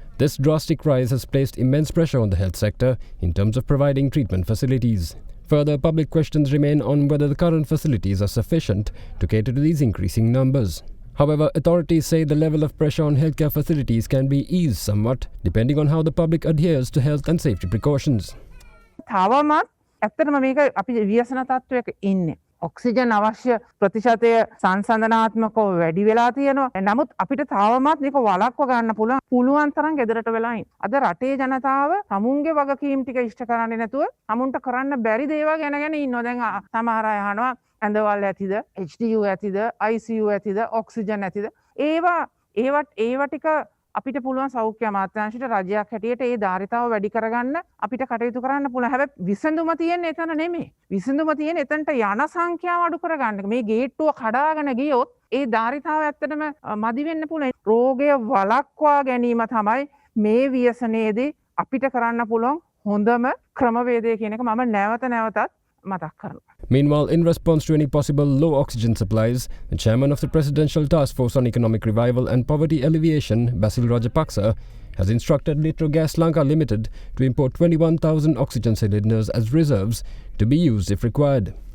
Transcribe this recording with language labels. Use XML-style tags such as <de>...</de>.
<en>This drastic rise has placed immense pressure on the health sector in terms of providing treatment facilities. Further, public questions remain on whether the current facilities are sufficient to cater to these increasing numbers. However, authorities say the level of pressure on healthcare facilities can be eased somewhat, depending on how the public adheres to health and safety precautions.</en> <si>තවමත් ඇත්තටම මේක අපි ව්‍යසන තත්වයක ඉන්නේ. Oxygen අවශ්‍ය ප්‍රතිශතය සංසන්දනාත්මකව වැඩි වෙලා තියෙනවා. නමුත් අපිට තවමත් මේක වළක්ව ගන්න පුළුවන් තරම් ගෙදරට වෙලා ඉන්න. අද රටේ ජනතාව තමුන්ගේ වගකීම් ටික ඉෂ්ට කරන්නේ නැතුව තමුන්ට කරන්න බැරි දේවල් ගැන ඉන්නවා. දැන් සමහර අය අහනවා ඇඳවල් ඇතිද, HDU ඇතිද, ICU ඇතිද, ඔක්සිජන් ඇතිද? ඒවා ටික අපිට පුළුවන් සෞඛ්‍ය අමාත්‍යාංශයට රජයක් හැටියට ඒ ධාරිතාව වැඩි කරගන්න අපිට කටයුතු කරන්න පුළුවන්. හැබැයි විසඳුම තියෙන්නේ එතන නෙමෙයි. විසඳුම තියෙන්නේ එතනට යන සංඛ්‍යාව අඩු කරගන්න. මේ ගේට්ටුව කඩාගෙන ගියොත් ඒ ධාරිතාව ඇත්තටම මදි වෙන්න පුළුවන්. රෝගය වළක්වා ගැනීම තමයි මේ ව්‍යසනයේදී අපිට කරන්න පුළුවන් හොඳම ක්‍රමවේදය කියන එක මම නැවතත් මතක් කරනවා.</si> <en>Meanwhile, in response to any possible low oxygen supplies, the chairman of the Presidential Task Force on Economic Revival and Poverty Alleviation, Basil Rajapaksa, has instructed Litro Gas Lanka Limited to import 21,000 oxygen cylinders as reserves to be used if required.</en>